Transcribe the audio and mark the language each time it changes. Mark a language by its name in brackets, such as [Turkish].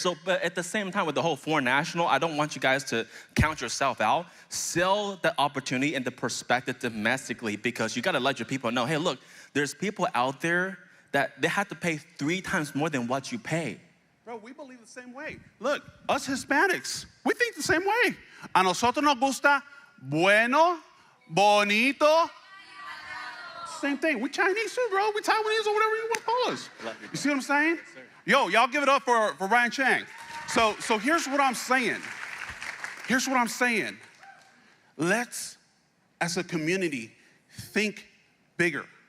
[English] So, but at the same time, with the whole foreign national, I don't want you guys to count yourself out. Sell the opportunity and the perspective domestically, because you gotta let your people know, hey, look, there's people out there that they have to pay 3 times more than what you pay. Bro, we believe the same way. Look, us Hispanics, we think the same way. [Spanish] A nosotros nos gusta bueno, bonito. [English] Same thing. We Chinese too, bro. We Taiwanese or whatever you want to call us. You see what I'm saying? Yes, yo, y'all give it up for Ryan Chang. So here's what I'm saying. Here's what I'm saying. Let's, as a community, think bigger.